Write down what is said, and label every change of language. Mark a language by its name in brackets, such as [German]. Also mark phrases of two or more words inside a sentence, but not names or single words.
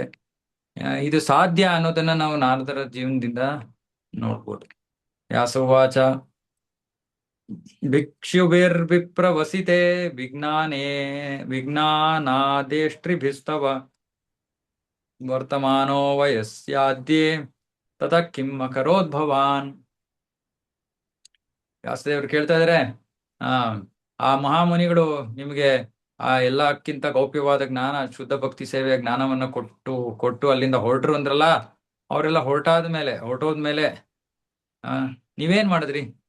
[Kannada] ಇದು ಸಾಧ್ಯ ಅನ್ನೋದನ್ನ ನಾವು ನಾರದರ ಜೀವನದಿಂದ ನೋಡ್ಬೋದು. [Sanskrit] ವ್ಯಾಸೋವಾಚ ಭಿಕ್ಷುಭಿರ್ವಿಪ್ರವಸಿತೆ ವಿಜ್ಞಾನಾದೇಷ್ಟ್ರಿಭಿಸ್ತವ ವರ್ತಮಾನೋ ವಯಸ್ಯಾದ್ಯೆ ತತ ಕಿಂ ಅಕರೋದ್ ಭವಾನ್. [Kannada] ವ್ಯಾಸದೇವರು ಕೇಳ್ತಾ ಇದಾರೆ, ಆ ಮಹಾಮುನಿಗಳು ನಿಮಗೆ ಆ ಎಲ್ಲಕ್ಕಿಂತ ಗೌಪ್ಯವಾದ ಜ್ಞಾನ, ಶುದ್ಧ ಭಕ್ತಿ ಸೇವೆಯ ಜ್ಞಾನವನ್ನ ಕೊಟ್ಟು ಅಲ್ಲಿಂದ ಹೊರಟ್ರು ಅಂದ್ರಲ್ಲ, ಅವರೆಲ್ಲ ಹೊರಟೋದ್ಮೇಲೆ ನೀವೇನ್ ಮಾಡಿದ್ರಿ?